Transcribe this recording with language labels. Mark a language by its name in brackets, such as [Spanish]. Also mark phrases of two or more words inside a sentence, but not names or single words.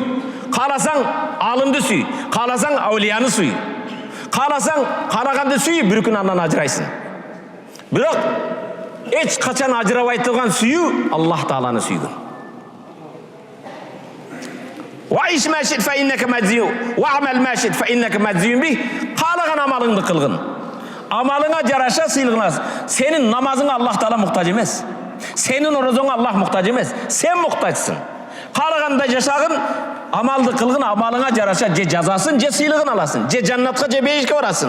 [Kyrgyz] Кааласаң алымды сүй. Кааласаң аулияны сүй. Кааласаң каалаганды сүй, бир күн андан ажырайсың. Бирок эч качан ажырабай турган сүйүү Аллах Тааланы сүйгөн. [Arabic] عش ما شئت فإنك ميت واعمل ما شئت فإنك مجزي به. [Kyrgyz] Каалаган амалыңды кылгын. Амалыңа жараша сыйлыгыңа. Сенин намазыңа Аллах Таала муктаж эмес. Сенин орозоңа Аллах муктаж эмес. Сен муктажсың. Каалагандай жашагын, амалды кылгын, амалыңа жараша же жазасын, же сыйлыгын аласың, же жаннатка, же бейишке барасың.